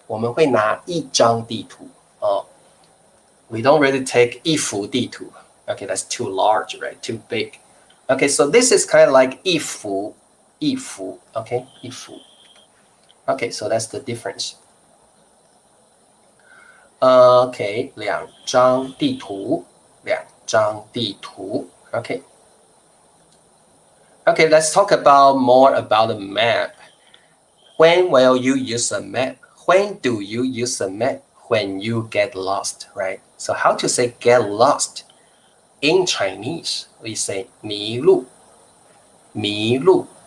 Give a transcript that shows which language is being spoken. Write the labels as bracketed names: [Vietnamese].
[Chinese] 我们会拿一张地图. [English] We don't really take 一幅地图. Okay, that's too large, right? Too big. Okay, so this is kind of like 一幅一幅 ，OK， 一幅 ，OK， so that's the difference. [Chinese] OK， 两张地图，两张地图 ，OK。 [English] Okay, let's talk about more about the map. When will you use a map? When do you use a map? When you get lost, right? So how to say get lost? In Chinese, we say 迷路,迷路.